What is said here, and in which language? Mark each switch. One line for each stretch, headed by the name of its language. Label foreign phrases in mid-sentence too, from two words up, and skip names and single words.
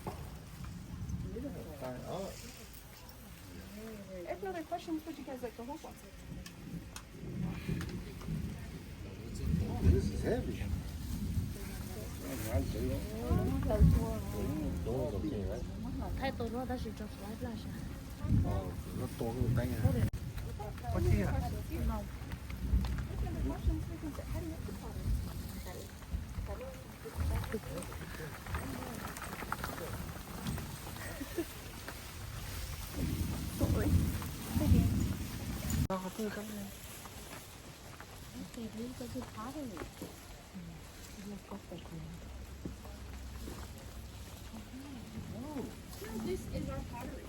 English: If no other questions, would you guys like to hold one? This is heavy. Those okay, right?
Chinese: 太多了，但是就出来不了噻。
Vietnamese: Nó to hơn tay à? Có chi à?
English: If no other questions, we can sit heading up the pottery. Don't worry. Now this is our pottery.